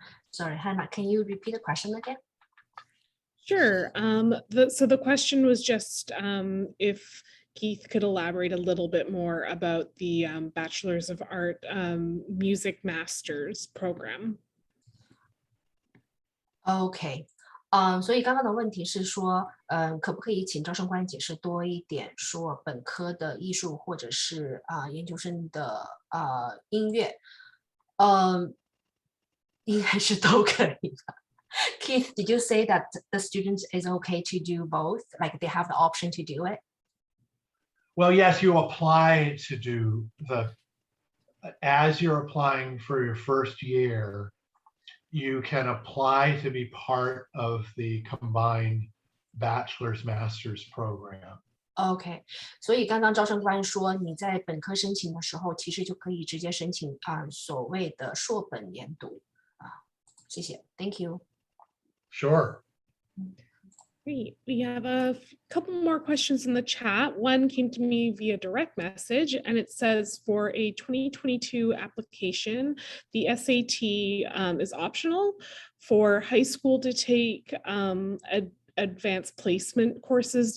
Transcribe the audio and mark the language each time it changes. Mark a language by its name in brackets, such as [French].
[English] Sorry, Hannah, can you repeat the question again? Sure. So the question was just if Keith could elaborate a little bit more about the Bachelor's of Art Music Master's program. [Chinese] OK，所以刚刚的问题是说，可不可以请招生官解释多一点，说本科的艺术或者是研究生的音乐，应该是都可以的。 [English] Keith, did you say that the students is okay to do both? Like they have the option to do it? Well, yes, you apply to do as you're applying for your first year, you can apply to be part of the combined bachelor's master's program. [Chinese] OK， 所以刚刚招生官说，你在本科申请的时候，其实就可以直接申请所谓的硕本研读谢谢 ， [English] Thank you. Sure. Great. We have a couple more questions in the chat. One came to me via direct message, and it says for a 2022 application, the SAT is optional for high school to take advanced placement courses.